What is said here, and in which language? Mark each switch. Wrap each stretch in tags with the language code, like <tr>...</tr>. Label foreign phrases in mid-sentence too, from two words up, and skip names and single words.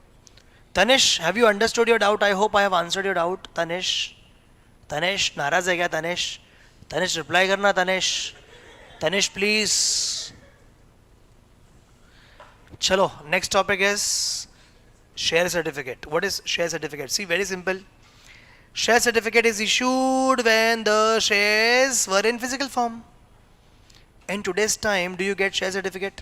<en>Tanish, have you understood your doubt? I hope I have answered your doubt. Tanish, Tanish,</en> <hi>नाराज है क्या Tanish? Tanish, reply करना Tanish. Tanish,</hi> <en>please. चलो, next topic is share certificate. What is share certificate? See, very simple. Share certificate is issued when the shares were in physical form. In today's time, do you get share certificate?</en>